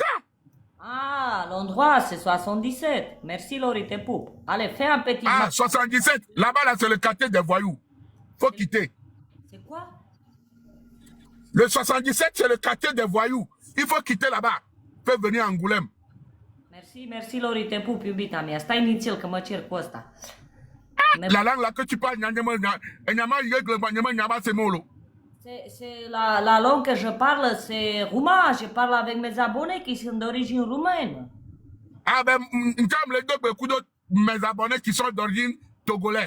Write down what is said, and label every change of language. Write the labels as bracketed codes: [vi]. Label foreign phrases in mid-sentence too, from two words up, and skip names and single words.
[fr] Ah, l'endroit, c'est 77. Merci, Lorité Poupe. Allez, fais un petit Ah, match. 77. Là-bas, là, c'est le quartier des voyous. Faut quitter. C'est quoi? Le 77, c'est le quartier des voyous. Il faut quitter là-bas. Faut venir à Angoulême. Merci, Lorité Poupe, [ro] iubita mea. Stai nițel că mă cer cu ăsta. [fr] La langue là que tu parles, C'est la langue que je parle, c'est roumain. Je parle avec mes abonnés qui sont d'origine roumaine. Ah ben, les deux, beaucoup d'autres, mes abonnés qui sont d'origine togolais.